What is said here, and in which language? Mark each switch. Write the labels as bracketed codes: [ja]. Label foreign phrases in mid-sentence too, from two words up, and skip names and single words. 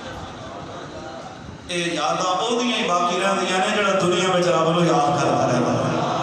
[pa] یہ یاداں وہ دیاں ہی باقی رہندیاں نے جڑا دنیا وچ رب نوں یاد کردا رہندا ہے۔